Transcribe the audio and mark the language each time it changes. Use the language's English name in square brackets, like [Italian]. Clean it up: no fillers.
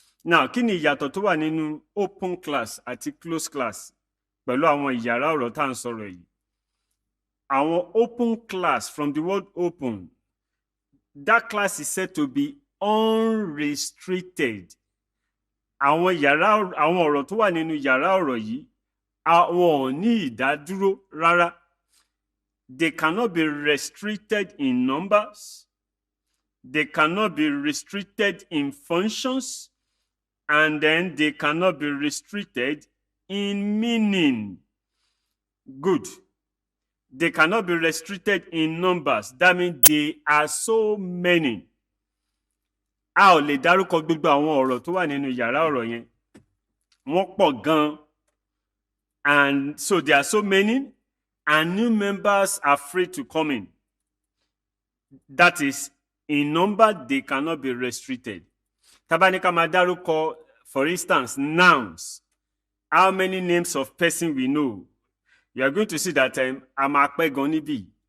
[Yoruba] Now, kí ni ìyàtọ̀ tó wà nínú open class àti closed class pẹ̀lú àwọn ìyàrá ọ̀rọ̀ tá à ń sọ̀rọ̀ yìí? [English] Àwọn open class, from the word open, that class is said to be unrestricted. [Yoruba] Àwọn ọ̀rọ̀ tó wà nínú yàrá ọ̀rọ̀ yìí, àwọn ò ní ìdádúró rárá. [English] They cannot be restricted in numbers. They cannot be restricted in functions. And then they cannot be restricted in meaning. Good. They cannot be restricted in numbers. That means they are so many. [Yoruba] A ò lè dárúkọ gbogbo àwọn ọ̀rọ̀ tó wà nínú yàrá ọ̀rọ̀ yẹn. Wọ́n pọ̀ gan. [English] And so there are so many, and new members are free to come in. That is, in number, they cannot be restricted. [Yoruba] Tabanika máa dárúkọ, [English] for instance, nouns. How many names of person we know? You are going to see that [Yoruba] a máa pẹ́ gan níbí.